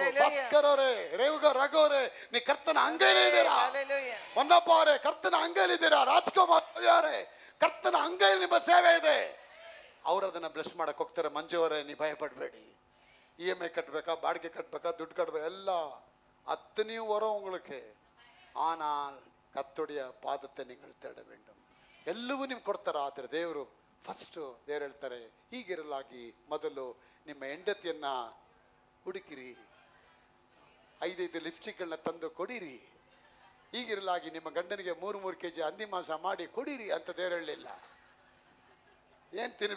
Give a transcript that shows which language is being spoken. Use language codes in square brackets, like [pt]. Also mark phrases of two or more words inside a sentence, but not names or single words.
[kn] ಭಾಸ್ಕರ್ ಅವರೇ, ರೇವುಗ ರಘು ಅವರೇ, ನೀ ಕರ್ತನ ಅಂಗೈಲಿದ್ದೀರಾ. ಹೊನ್ನಪ್ಪ ಅವರೇ ಕರ್ತನ ಅಂಗೈಲಿದ್ದೀರಾ. ರಾಜ್ಕುಮಾರ್ ಅವರೇ ಕರ್ತನ ಅಂಗೈಲಿ ನಿಮ್ಮ ಸೇವೆ ಇದೆ. ಅವ್ರು ಅದನ್ನ ಬ್ಲೆಸ್ ಮಾಡಕ್ ಹೋಗ್ತಾರೆ. ಮಂಜು ಅವರೇ ನೀ ಭಯ ಪಡಬೇಡಿ, EMI கட்டಬೇಕಾ, ಬಾಡಿಗೆ ಕಟ್ಟಬೇಕಾ, ದುಡ್ಡು ಕಟ್ಟಬೇಕು, ಎಲ್ಲ [ta] அத்தனையும் வரும் உங்களுக்கு. ஆனால் கர்த்தருடைய பாதத்தை நீங்கள் தேட வேண்டும். [kn] ಎಲ್ಲವೂ ನಿಮ್ಗೆ ಕೊಡ್ತಾರೆ. ಆದರೆ ದೇವರು ಫಸ್ಟು ದೇವ್ರು ಹೇಳ್ತಾರೆ, ಹೀಗಿರಲಾಗಿ ಮೊದಲು ನಿಮ್ಮ ಹೆಂಡತಿಯನ್ನ ಹುಡುಕಿರಿ, 5 ಲಿಪ್ಸ್ಟಿಕ್ಗಳನ್ನ ತಂದು ಕೊಡಿರಿ. ಹೀಗಿರಲಾಗಿ ನಿಮ್ಮ ಗಂಡನಿಗೆ 3 kg ಹಂದಿ ಮಾಂಸ ಮಾಡಿ ಕೊಡಿರಿ ಅಂತ ದೇವ್ರು ಹೇಳಲಿಲ್ಲ.